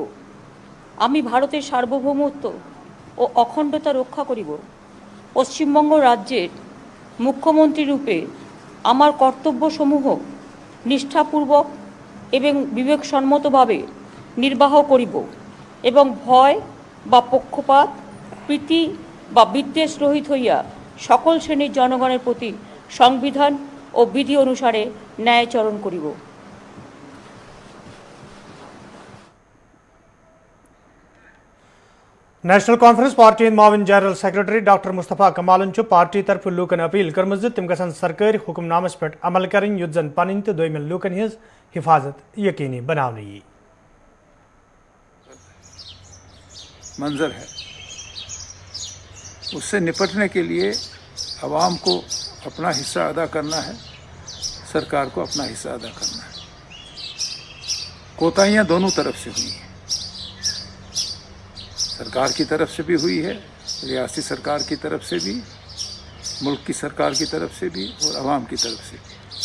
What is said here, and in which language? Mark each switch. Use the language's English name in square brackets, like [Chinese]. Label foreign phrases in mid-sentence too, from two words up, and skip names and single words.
[Bangla] আমি ভারতের সার্বভৌমত্ব ও অখণ্ডতা রক্ষা করিব ও পশ্চিমবঙ্গ রাজ্যের মুখ্যমন্ত্রী রূপে আমার কর্তব্যসমূহ নিষ্ঠাপূর্বক এবং বিবেকসম্মতভাবে নির্বাহ করিব এবং ভয় বা পক্ষপাত প্রীতি বা বিদ্বেষ রহিত হইয়া সকল শ্রেণীর জনগণের প্রতি সংবিধান ও বিধি অনুসারে ন্যায়াচরণ করিব। [Kashmiri] नेशनल कॉन्फ्रेंस पार्टी माविन जनरल सेक्रेटरी डॉक्टर मुस्तफा कमालन पार्टी तरफ लूकन अपील कर्म तम गसन सरकारी हुक्मनामस पे [Urdu] عمل کریں [Kashmiri] युत जन पन तो दोमिन लूकन हज [Urdu] حفاظت یقینی بنانے [Kashmiri] यी [Urdu] منظر ہے، اس سے نپٹنے کے لیے عوام کو اپنا حصہ ادا کرنا ہے، سرکار کو اپنا حصہ ادا کرنا ہے. کوتاہیاں دونوں طرف سے ہوئی ہیں، سرکار کی طرف سے بھی ہوئی ہے، ریاستی سرکار کی طرف سے بھی، ملک کی سرکار کی طرف سے بھی اور عوام کی طرف سے بھی.